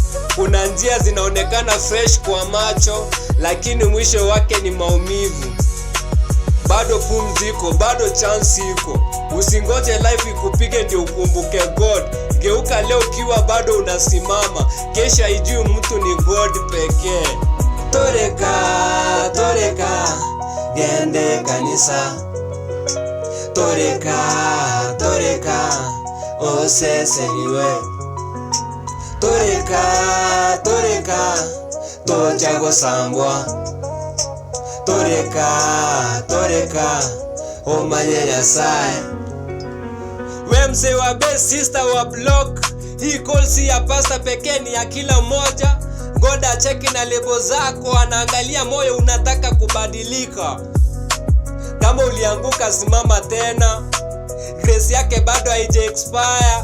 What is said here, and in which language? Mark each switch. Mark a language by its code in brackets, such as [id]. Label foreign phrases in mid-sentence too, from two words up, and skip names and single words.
[sw] Kuna njia zinaonekana fresh kwa macho, lakini mwisho wake ni maumivu. Bado pumziko, bado chance iko. Usingoje life ikupige ndio ukumbuke God. Geuka leo kiwa bado unasimama, kesha haijui mtu ni God pekee. [guz] Toreka gende kanisa. Toreka oseseniwe. Toreka tocha gosambwa. Toreka omanye Nyasaye. [sw] We mzee wa best, sister wa block, hii call si ya pasta pekee, ni ya kila mmoja. God acheki na lebo zako, anaangalia moyo unataka kubadilika. Kama ulianguka, simama tena, grace yake bado haija expire.